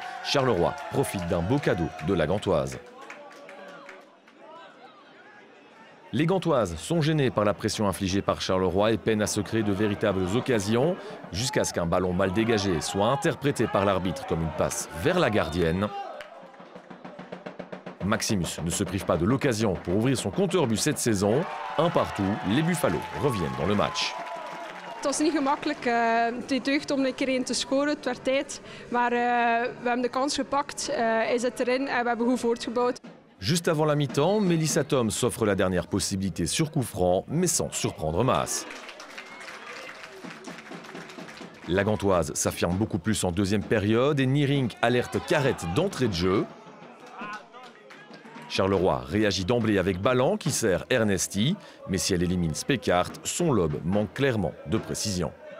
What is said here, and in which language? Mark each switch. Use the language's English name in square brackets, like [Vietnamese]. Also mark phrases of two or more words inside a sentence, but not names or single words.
[French] Charleroi profite d'un beau cadeau de la Gantoise. Les Gantoises sont gênées par la pression infligée par Charleroi et peinent à se créer de véritables occasions, jusqu'à ce qu'un ballon mal dégagé soit interprété par l'arbitre comme une passe vers la gardienne. Maximus ne se prive pas de l'occasion pour ouvrir son compteur but cette saison. 1 partout, les Buffalo reviennent dans le match. [Dutch] Het was niet gemakkelijk. Het deugd om een keer in te scoren. Het werd tijd. Maar we hebben de kans gepakt. Is het erin en we hebben goed voortgebouwd. [French] Juste avant la mi-temps, Melissa Tom s'offre la dernière possibilité sur coup franc, mais sans surprendre Maas. La Gantoise s'affirme beaucoup plus en deuxième période et Niering alerte Carrette d'entrée de jeu. Charleroi réagit d'emblée avec Ballan qui sert Ernesti, mais si elle élimine Specart, son lob manque clairement de précision.